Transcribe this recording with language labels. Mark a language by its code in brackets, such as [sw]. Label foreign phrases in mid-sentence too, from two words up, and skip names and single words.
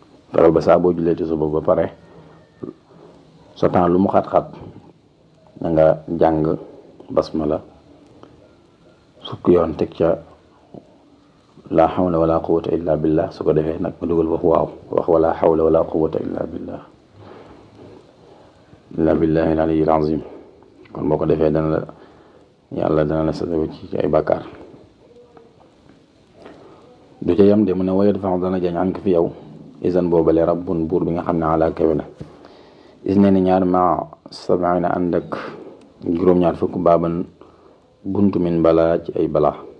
[wo] Fexeel ba saa boo jullee ci suba ba pare, sa temps lu mu xat-xat, na nga jàng basmala fukki yoon, teg ca [ar] "لا حول ولا قوة إلا بالله." [wo] Su ko defee nag, nga dugal wax waaw, wax [ar] "ولا حول ولا قوة إلا بالله إلا بالله العلي العظيم." [wo] Kon boo ko defee, dana la, Yàlla dana la set wecc ci ay bàkkaar. Du ca yam de, mu ne, [ar] "ويدفع", [wo] dana jañ, "anka", fi yow, "izan", boobale, "rabbun", buur bi nga xam ne, "ala", kawe na, "isnayni", ñaar, [ar] "مع سبعين", [wo] ànd ak juróom-ñaar fukk, "baaban", buntu, [ar] "من بلاء", [wo] ci ay balaa.